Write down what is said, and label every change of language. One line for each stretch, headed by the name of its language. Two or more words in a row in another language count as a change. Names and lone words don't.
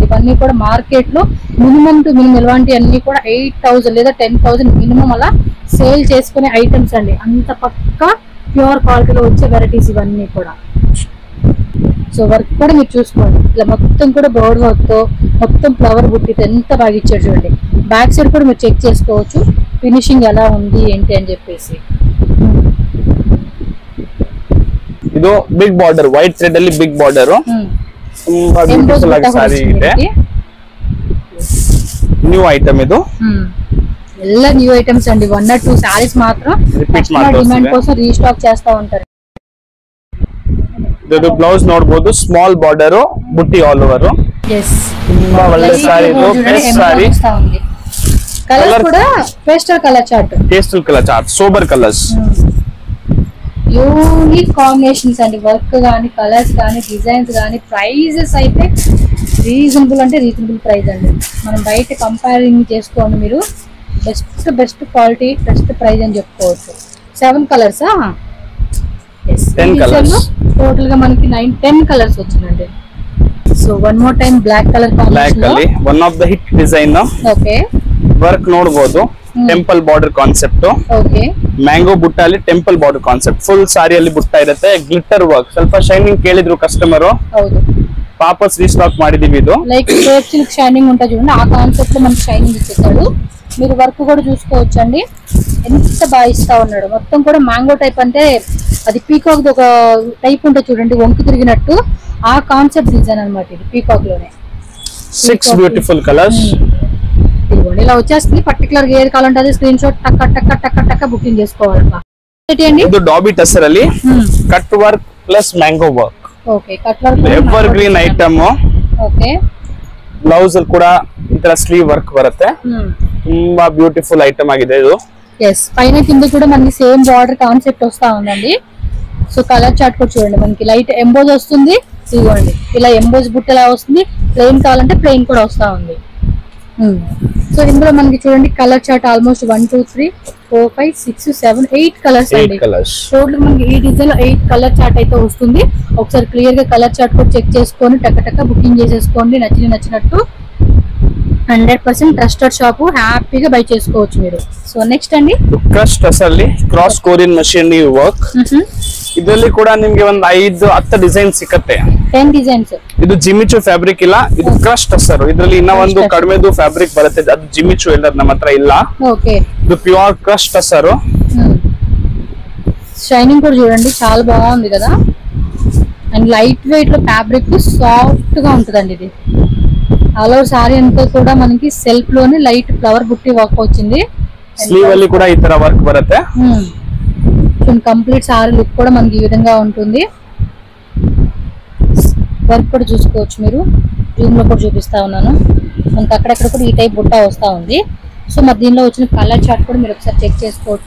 Telugu: ఇవన్నీ కూడా మార్కెట్ లో
English: minimum to minimum
Telugu: ఇలాంటి అన్ని కూడా 8000 లేదా 10,000 మినిమం అలా సేల్ చేసుకునే ఐటమ్స్ అండి. అంత పక్కా ప్యూర్ క్వాలిటీలో వచ్చే వెరైటీస్ ఇవన్నీ కూడా. సో వర్క్ కూడా మీరు చూసుకోండి, ఇలా మొత్తం కూడా
English: board work
Telugu: తో మొత్తం ఫ్లవర్ బుట్టితో ఎంత బాగా ఇచ్చాడు చూడండి.
English: back side
Telugu: కూడా మీరు చెక్ చేసుకోవచ్చు ఫినిషింగ్ ఎలా ఉంది ఏంటి అని చెప్పేసి.
English: ಇದು big border, white thread ಅಲ್ಲಿ big border.
Kannada: ತುಂಬಾ ಬ್ಯೂಟಿಫುಲ್ ಆಗಿ ಸಾರಿ ಇದೆ.
English: new item
Kannada: ಇದು. ಎಲ್ಲ
English: new items
Kannada: అండి.
Telugu: 1 or 2 సారీస్ మాత్రం డిమాండ్ కోసం రీస్టాక్ చేస్తా ఉంటారు.
Kannada: ಇದು ಬ್ಲೌಸ್ ನೋಡಬಹುದು,
English: small border
Kannada: ಬುಟ್ಟಿ
English: all over. yes
Kannada: ತುಂಬಾ ಒಳ್ಳೆ ಸಾರಿ ಇದು. ಬೆಸ್ಟ್ ಸಾರಿ.
English: కలర్ కూడా pastel color chart, pastel color chart, sober colors, unique combinations అండి.
Telugu: వర్క్ గానీ, కలర్స్ గానీ, డిజైన్స్ గానీ, ప్రైజెస్ అయితే రీజనబుల్ అంటే
English: reasonable price
Telugu: అండి. మనం బయట కంపేరింగ్ చేసుకోండి మీరు,
English: best quality best price
Telugu: అని చెప్పుకోవచ్చు. 7 కలర్స్ 10 కలర్స్ టోటల్ గా మనకి 10 కలర్స్ వచ్చిందండి.
English: so one more time black color బ్లాక్ ಅಲ್ಲಿ one of the hit design.
Kannada: ಓಕೆ ವರ್ಕ್ ನೋಡಬಹುದು,
English: temple border concept.
Kannada: ಓಕೆ ಮ್ಯಾಂಗೋ ಬುಟ್ಟ ಅಲ್ಲಿ
English: temple border concept.
Kannada: ಫುಲ್ ಸಾರಿಯಲ್ಲಿ ಬುಟ್ಟ ಇರುತ್ತೆ,
English: glitter work.
Kannada: ಸ್ವಲ್ಪ ಶೈನಿಂಗ್ ಕೇಳಿದ್ರು ಕಸ್ಟಮರ್, ಹೌದು ವಾಪಸ್ ರೀಸ್ಟಾಕ್ ಮಾಡಿದೀವಿ. ಇದು
English: like crepe silk shining
Telugu: ఉంటుంది చూడండి, ఆ కాన్సెప్ట్ లో మనకి షైనింగ్ ఇచ్చేసాడు. మీరు వర్క్ కూడా చూసుకోవచ్చు అండి, ఎంత బాగా ఇస్తా ఉన్నాడు. మొత్తం కూడా మ్యాంగో టైప్ అంటే అది పీకాక్ ఒక టైప్ ఉంటుంది చూడండి, వంకు తిరిగినట్టు ఆ కాన్సెప్ట్ డిజైన్ అన్నమాట ఇది పీకాక్ లోనే.
English: 6 beautiful colors.
Telugu: ఇదిగోండి ఇలా వచ్చేస్తుంది. పర్టికులర్ గా ఏది కావాలంటే అది
English: screen shot
Telugu: టక్క బుకింగ్ చేసుకోవాలబ్బా.
Kannada: ಇದು ಡಾಬಿ ಟಸರ್ ಅಲ್ಲಿ
English: cut work plus mango work. okay cut work evergreen item.
Kannada: ಓಕೆ ಬ್ಲೌಸ್ ಅಲ್ಲಿ ಕೂಡ ಈ ತರ
English: sleeve work
Kannada: ಬರುತ್ತೆ. ತುಂಬಾ ಬ್ಯೂಟಿಫುಲ್ ಐಟಮ್ ಆಗಿದೆ ಇದು.
Telugu: ఎస్ పైన కింద కూడా మనకి
English: same border concept
Telugu: వస్తా ఉందండి. సో
English: color chart
Telugu: కూడా చూడండి, మనకి
English: light emboss
Telugu: వస్తుంది. ఇదిగోండి ఇలా ఎంబోజ్ బుట్ట ఎలా వస్తుంది, ప్లెయిన్ కావాలంటే ప్లెయిన్ కూడా వస్తా ఉంది. సో ఇందులో మనకి చూడండి
English: color chart
Telugu: ఆల్మోస్ట్ 1 2 3 4 5 6 7 8 కలర్స్ అండి. టోటల్ మనకి ఈ డిజైన్ లో 8
English: color chart
Telugu: అయితే వస్తుంది. ఒకసారి క్లియర్ గా
English: color chart
Telugu: కూడా చెక్ చేసుకొని టక్క బుకింగ్ చేసేసుకోండి. నచ్చినట్టు 100%
English: trusted shop,
Telugu: హ్యాపీగా బై చేసుకోవచ్చు మీరు.
English: so next అండి
Kannada: ಕ್ರಶ್ ಟಸರ್ ಅಲ್ಲಿ
English: cross Korean machine work.
Kannada: ಇದರಲ್ಲಿ ಕೂಡ ನಿಮಗೆ ಒಂದು 5-10 ಡಿಸೈನ್ ಸಿಗುತ್ತೆ. 10 ಡಿಸೈನ್ಸ್. ಇದು ಜಿಮಿಚು ಫ್ಯಾಬ್ರಿಕ್ ಇಲ್ಲ, ಇದು ಕ್ರಶ್ ಟಸರ್. ಇದರಲ್ಲಿ ಇನ್ನ ಒಂದು ಕಡಿಮೆದು ಫ್ಯಾಬ್ರಿಕ್ ಬರುತ್ತೆ, ಅದು ಜಿಮಿಚು ಇಲ್ಲ, ನಮ್ಮ ಹತ್ರ ಇಲ್ಲ. ಓಕೆ ಇದು
English: pure crush
Kannada: ಟಸರ್.
Telugu: షైనింగ్ కూడా చూడండి చాలా బాగుంది కదా. అండ్
English: light weight
Telugu: లో ఫ్యాబ్రిక్ సాఫ్ట్ గా ఉంటుందండి. ఇది
English: all over
Telugu: సారీ అంతా కూడా మనకి సెల్ఫ్ లోనే
English: light flower
Telugu: బుట్టి వర్క్ వచ్చింది.
Kannada: స్లీవ్ ಅಲ್ಲಿ ಕೂಡ ಈ ತರ వర్క్ ಬರುತ್ತೆ.
English: complete saree look
Telugu: కూడా మనకి ఈ విధంగా ఉంటుంది. వర్క్ కూడా చూసుకోవచ్చు మీరు. జూమ్ లో కూడా చూపిస్తా ఉన్నాను. మనకి అక్కడక్కడ కూడా ఈ టైప్ బుట్ట వస్తా ఉంది. సో మరి దీనిలో వచ్చిన
English: color chart
Telugu: కూడా మీరు ఒకసారి చెక్ చేసుకోవచ్చు.